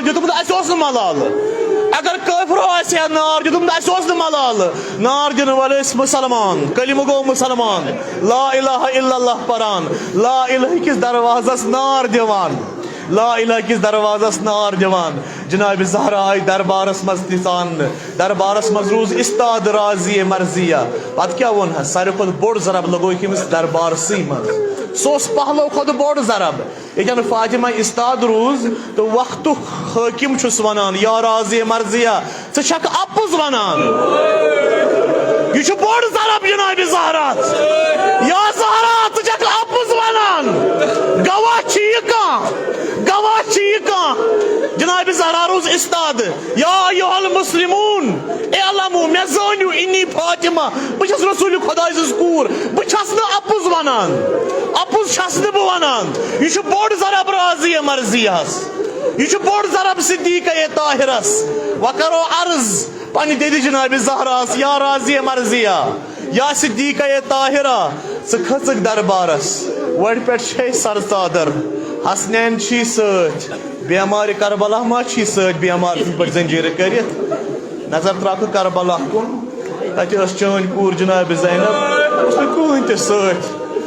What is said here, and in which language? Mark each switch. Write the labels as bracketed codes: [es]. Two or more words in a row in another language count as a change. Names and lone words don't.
[ks] دیُتمُت اسہِ اوس نہٕ ملالہٕ اگر کٲفرو آسیا نار دیُتمُت اسہِ اوس نہٕ ملالہٕ نار دِنہٕ وٲلۍ ٲسۍ مُسلمان کلمہٕ گوٚو مُسلمان [ar] لا الہ الا اللہ [ks] پران [ar] لا الہ [ks] کِس دروازس نار دِوان [ar] لا الہ [ks] کس دروازس نار دِوان جناب زہرا آئی دربارس مز تاننہٕ دربارس مز روز استاد راضی مرضیہ پتہ کیا وون ساروی کھۄتہٕ بوٚڑ ضرب لگویِکھ أمِس دربارسٕے منٛز سُہ اوس پہلو کھۄتہٕ بوٚڑ ضرب ییٚتٮ۪ن فاطمہ استاد روز تہٕ وقتُک حٲکِم چھُس ونان یا راضی مرضیہ ژٕ چھکھ اپُز ونان یہ چھُ بوٚڑ ضرب جناب زہرا یا زہرا ژٕ چھکھ اپُز ونان گواہ چھِ یہِ کانٛہہ گواہ چھِ یہِ کانٛہہ جناب زہرا روز استاد [ar] یا ایھا المسلمون [ks] اعلموا مےٚ زٲنِو [ar] انی فاطمہ [ks] بہٕ چھس رسول خۄداے سٕنٛز کوٗر بہٕ چھس نہٕ اپُز ونان اپُز چھس نہٕ بہٕ ونان یہ چھُ بوٚڑ ضرب راضیہ مرضیہس یہ چھُ بوٚڑ ضرب صدیقہ طاہرس وۄنۍ کرو عرض پننہِ دِدِ جناب زہراس یا راضیہ مرضیہ یا صدیقہ طاہرہ ژٕ کھٔژٕکھ دربارس وڑِ پٮ۪ٹھ چھے سر ژادر حسنین چھی سۭتۍ بیمارِ کربلا ما چھی سۭتۍ بیمار تِتھ پٲٹھۍ زنجیٖرٕ کٔرِتھ نظر تراوکھٕ کربلا کُن تتہِ ٲس چٲنۍ کوٗر جناب زینب اوس نہٕ کٕہٕنۍ تہِ سۭتۍ